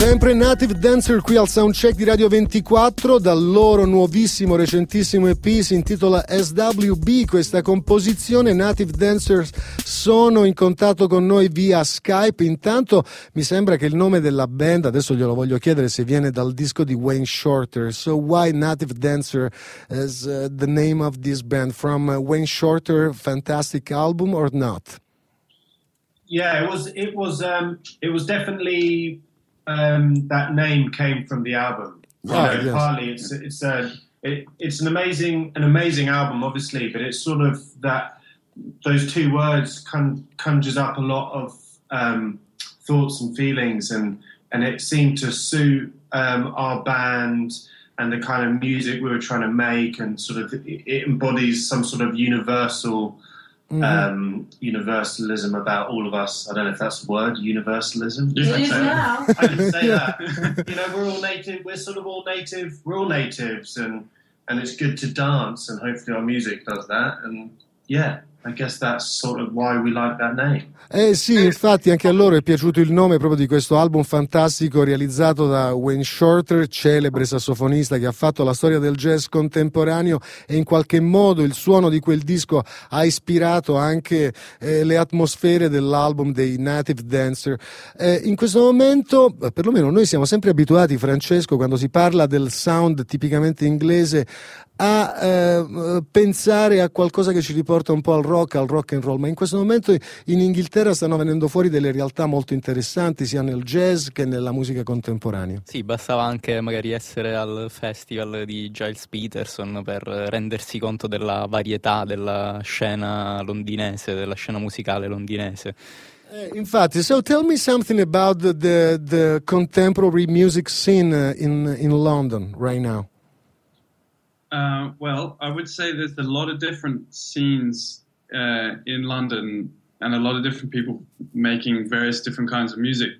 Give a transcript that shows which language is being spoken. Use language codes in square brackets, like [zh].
[it] Native Dancer qui al soundcheck di Radio 24, dal loro nuovissimo, recentissimo EP, si intitola SWB, questa composizione. Native Dancers sono in contatto con noi via Skype. Intanto mi sembra che il nome della band, adesso glielo voglio chiedere, se viene dal disco di Wayne Shorter. [en] So why Native Dancer is the name of this band? From Wayne Shorter, fantastic album or not? Yeah, it was definitely... that name came from the album. Partly, it's an amazing album, obviously, but it's sort of that those two words conjures up a lot of thoughts and feelings, and it seemed to suit our band and the kind of music we were trying to make, and sort of it embodies some sort of universal. Mm-hmm. Universalism about all of us. I don't know if that's the word, universalism. It is now. I didn't say yeah. that. You know, we're all native. We're sort of all native. We're all natives, and it's good to dance. And hopefully, our music does that. And yeah. I guess that's sort of why we like that name. [it] Eh sì, infatti anche a loro è piaciuto il nome proprio di questo album fantastico realizzato da Wayne Shorter, celebre sassofonista che ha fatto la storia del jazz contemporaneo, e in qualche modo il suono di quel disco ha ispirato anche le atmosfere dell'album dei Native Dancer. In questo momento, perlomeno noi siamo sempre abituati, Francesco, quando si parla del sound tipicamente inglese, a pensare a qualcosa che ci riporta un po' al rock, al rock and roll, ma in questo momento in Inghilterra stanno venendo fuori delle realtà molto interessanti sia nel jazz che nella musica contemporanea. Sì, bastava anche magari essere al festival di Giles Peterson per rendersi conto della varietà della scena londinese, della scena musicale londinese. Infatti, [en] so tell me something about the contemporary music scene in London right now. Well, I would say there's a lot of different scenes in London and a lot of different people making various different kinds of music.